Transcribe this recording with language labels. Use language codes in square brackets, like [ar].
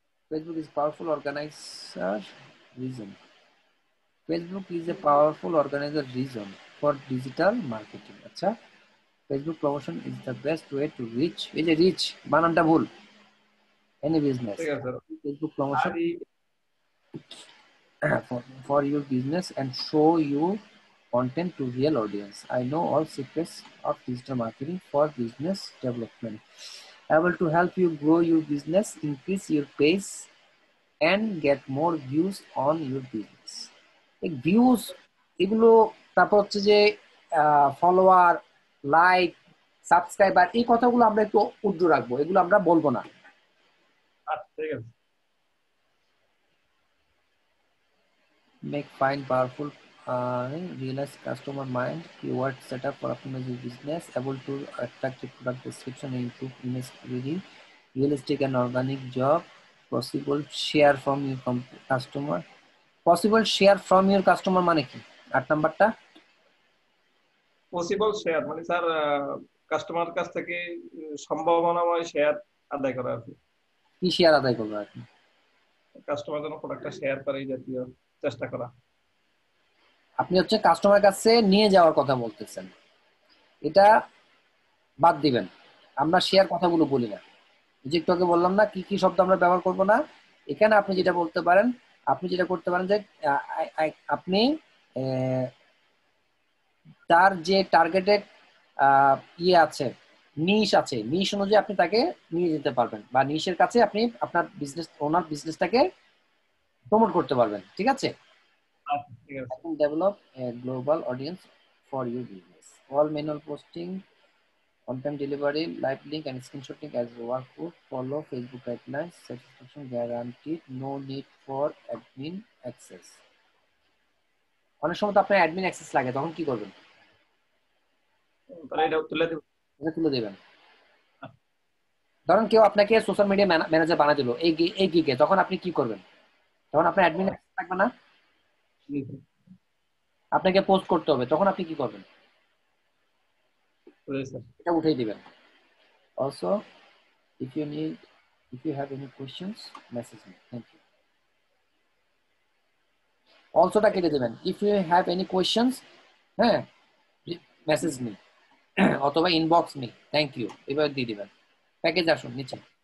[en] Facebook is powerful organizer reason. Facebook is a powerful organizer reason for digital marketing. আচ্ছা, Facebook promotion is the best way to reach. [bn] এই যে reach বানানটা ভুল, [en] any business. Facebook promotion for your business and show you content to real audience. I know all secrets of digital marketing for business development. Able to help you grow your business, increase your pace, and get more views on your business. [bn] এই views এগুলো, তারপর হচ্ছে যে follower, like, subscriber, এই কথাগুলো আমরা একটু উজ্জ্ব রাখবো, এগুলো আমরা বলবো না। আচ্ছা ঠিক আছে। [en] Make fine powerful realize customer mind, keyword setup for optimize your business, able to attractive product description and improve image query, realistic and organic job, possible share from your customer. Possible share from your customer [bn] মানে কি? 8 নাম্বারটা possible share মানে sir customer কাছ থেকে সম্ভাবনাময় share আদায় করা আছে। কি শেয়ার আদায় করবে আপনি? কাস্টমার যেন প্রোডাক্টটা শেয়ার করে, এই জাতীয় চেষ্টা করা। আপনি হচ্ছে কাস্টমার কাছে নিয়ে যাওয়ার কথা বলতেছেন, এটা বাদ দিবেন। আমরা শেয়ার কথাগুলো বলি না, যে একটু আগে বললাম না কি কি শব্দ আমরা ব্যবহার করব না। এখানে আপনি যেটা বলতে পারেন, আপনি যেটা করতে পারেন যে আপনি তার যে টার্গেটেড আছে, নিশ আছে, নিশ অনুযায়ী আপনি তাকে নিয়ে যেতে পারবেন, বা নিশের কাছে আপনি আপনার ওনার বিজনেসটাকে প্রমোট করতে পারবেন, ঠিক আছে? [en] Develop a global audience for your business. All manual posting, content delivery, live link and screenshotting as workbook. Follow Facebook guidelines. Satisfaction guaranteed. No need for admin access. [bn] অনেক সময় তো আপনার অ্যাডমিন অ্যাক্সেস লাগে, তখন কি করবেন? তাহলে এটা তুলে দেব। এটা তুলে দেবেন। ধরুন কেউ আপনাকে সোশ্যাল মিডিয়া ম্যানেজার বানায় দিল এই গিগে, তখন আপনি কি করবেন? তখন আপনার অ্যাডমিন অ্যাক্সেস লাগবে না, আপনাকে পোস্ট করতে হবে, তখন আপনি কি করবেন? এটা উঠিয়ে দিবেন। [en] Also, if you have any questions, message me. Thank you. Also [bn] টা কেটে দিবেন। [en] If you have any questions, হ্যাঁ, message me [bn] অথবা [en] Inbox me. [bn] থ্যাংক ইউ, এবার দিয়ে দিবেন। প্যাকেজ আসুন নিচে।